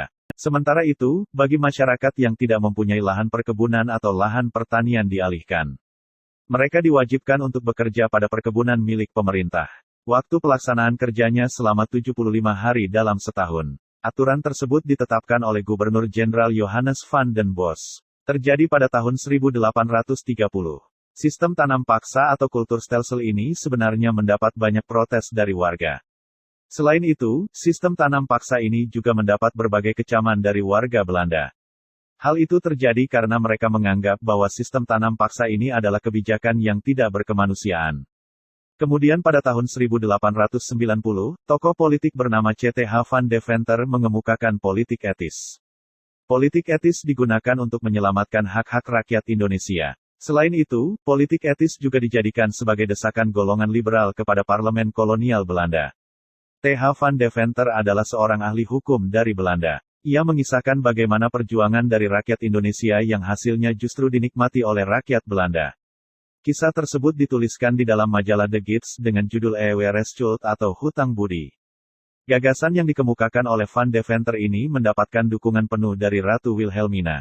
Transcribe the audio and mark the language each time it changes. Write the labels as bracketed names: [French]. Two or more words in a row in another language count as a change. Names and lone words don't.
[Indonesian] Sementara itu, bagi masyarakat yang tidak mempunyai lahan perkebunan atau lahan pertanian dialihkan. Mereka diwajibkan untuk bekerja pada perkebunan milik pemerintah. Waktu pelaksanaan kerjanya selama 75 hari dalam setahun. Aturan tersebut ditetapkan oleh Gubernur Jenderal Johannes van den Bos. Terjadi pada tahun 1830. Sistem tanam paksa atau [Dutch] kultur stelsel [Indonesian] ini sebenarnya mendapat banyak protes dari warga. Selain itu, sistem tanam paksa ini juga mendapat berbagai kecaman dari warga Belanda. Hal itu terjadi karena mereka menganggap bahwa sistem tanam paksa ini adalah kebijakan yang tidak berkemanusiaan. Kemudian pada tahun 1890, tokoh politik bernama C.T.H. Van Deventer mengemukakan politik etis. Politik etis digunakan untuk menyelamatkan hak-hak rakyat Indonesia. Selain itu, politik etis juga dijadikan sebagai desakan golongan liberal kepada parlemen kolonial Belanda. T.H. Van Deventer adalah seorang ahli hukum dari Belanda. Ia mengisahkan bagaimana perjuangan dari rakyat Indonesia yang hasilnya justru dinikmati oleh rakyat Belanda. Kisah tersebut dituliskan di dalam majalah The Gids dengan judul Eweresschuld atau Hutang Budi. Gagasan yang dikemukakan oleh Van Deventer ini mendapatkan dukungan penuh dari Ratu Wilhelmina.